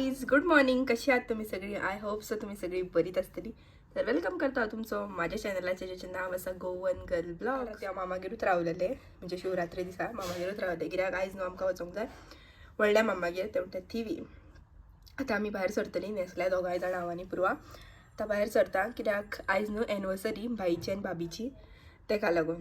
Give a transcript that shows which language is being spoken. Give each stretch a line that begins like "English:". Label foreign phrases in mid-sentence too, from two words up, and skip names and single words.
English: Good morning.
Konkani: कशी आहात तुम्ही सगळी?
English: I hope so
Konkani: तुम्ही सगळी बरीच असतली. तर वेलकम करता तुमचं माझ्या चॅनलाचे ज्याचे नाव असा गोवन गर्ल ब्लॉग. त्या मामागेरूच रावलेले म्हणजे शिवरात्री दिसा मामागेरूच रावले कित्याक आयज न्हू आमकां वचोंक जाय व्हडल्या मामागेर ते म्हणटा थिवी. आतां आमी भायर सरतली न्हेसल्या दोगांय जाणां हांव आनी पुर्वा. आतां भायर सरता कित्याक आयज न्हू एनिवर्सरी भाईची आनी भाभीची तेका लागून.